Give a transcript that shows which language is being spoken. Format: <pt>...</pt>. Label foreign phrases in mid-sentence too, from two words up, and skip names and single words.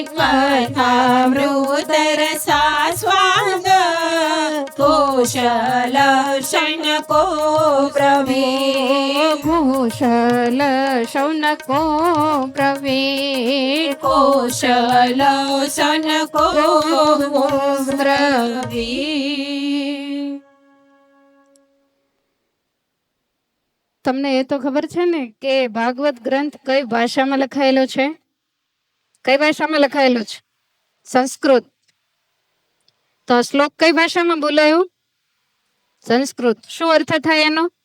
<sa>कथामृत रसास्वाद कुशल शौनको ब्रवीत कुशल शौनको ब्रवीत कुशल शौनको ब्रवीत</sa> <gu>તમને એ તો ખબર છે ને કે ભાગવત ગ્રંથ કઈ ભાષામાં લખાયેલો છે? કઈ ભાષામાં લખાયેલો છે? સંસ્કૃત. તો શ્લોક કઈ ભાષામાં બોલાયો? સંસ્કૃત. શું અર્થ થાય એનો?</gu>